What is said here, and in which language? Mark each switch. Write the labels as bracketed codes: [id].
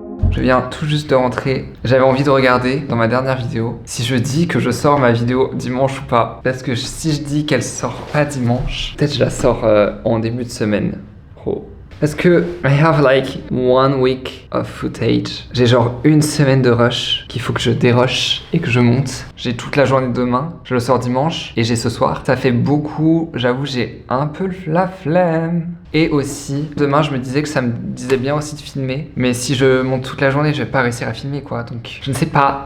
[fr] Je viens tout juste de rentrer. J'avais envie de regarder dans ma dernière vidéo si je dis que je sors ma vidéo dimanche ou pas. Parce que si je dis qu'elle sort pas dimanche, peut-être je la sors en début de semaine. Oh. Parce que [en] I have like 1 week of footage. [fr] J'ai genre une semaine de rush qu'il faut que je dérush et que je monte. J'ai toute la journée de demain, je le sors dimanche et j'ai ce soir. Ça fait beaucoup, j'avoue j'ai un peu la flemme. Et aussi, demain je me disais que ça me disait bien aussi de filmer. Mais si je monte toute la journée, je vais pas réussir à filmer quoi. Donc je ne sais pas.